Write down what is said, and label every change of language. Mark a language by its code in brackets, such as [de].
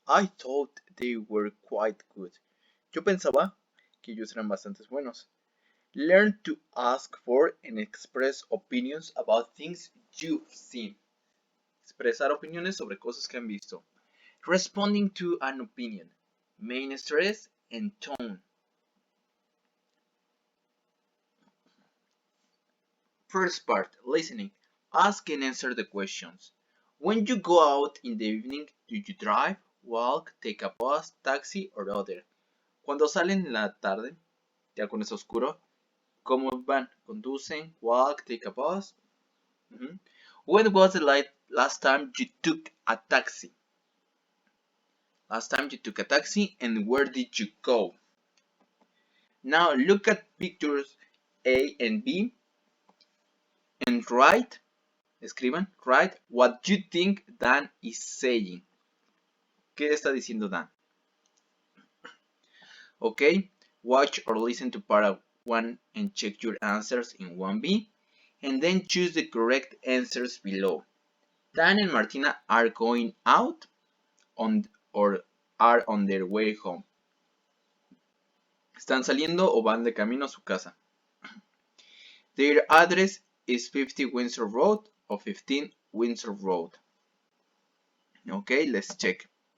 [en] I thought they were quite good. [es] Yo pensaba que ellos eran bastante buenos. [en] Learn to ask for and express opinions about things you've seen. [es] Expresar opiniones sobre cosas que han visto. [en] Responding to an opinion. Main stress and tone. First part, listening. Ask and answer the questions. When you go out in the evening, do you drive, walk, take a bus, taxi, or other? [es] Cuando salen en la tarde, ya cuando es oscuro, ¿cómo van? ¿Conducen, [en] walk, take a bus? When was the last time you took a taxi? Last time you took a taxi, and where did you go? Now look at pictures A and B and write. [es] Escriban, [en] write what you think Dan is saying. [es] ¿Qué está diciendo Dan? [en] Okay, watch or listen to part 1 and check your answers in 1B, and then choose the correct answers below. Dan and Martina are going out or are on their way home. [es] ¿Están saliendo o van de camino a su casa? [en] Their address is 50 Windsor Road or 15 Windsor Road. Okay, let's check.